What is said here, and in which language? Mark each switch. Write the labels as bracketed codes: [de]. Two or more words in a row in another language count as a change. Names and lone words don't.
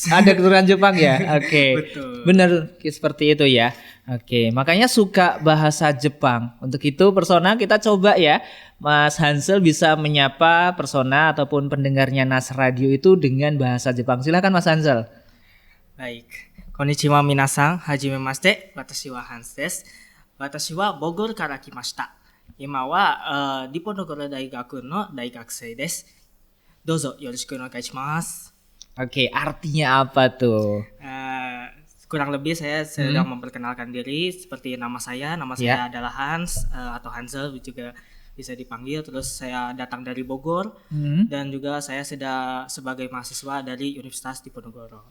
[id] Ada keturunan Jepang ya? Oke. Betul. Bener seperti itu ya. Oke, makanya suka bahasa Jepang. Untuk itu persona kita coba ya, Mas Hansel bisa menyapa persona ataupun pendengarnya Nas Radio itu dengan bahasa Jepang. Silakan Mas Hansel. Baik. [ja] こんにちは 皆さん、はじめまして、私 は Hans です. 私 は Bogor から 来ました。今 は Diponegoro 大学 の 大学生 です. どうぞ よろしく お願い します. [id] Oke, artinya apa tuh? Kurang lebih saya sedang memperkenalkan diri seperti nama saya adalah Hans atau Hansel juga bisa dipanggil. Terus saya datang dari Bogor dan juga saya sudah sebagai mahasiswa dari Universitas Diponegoro.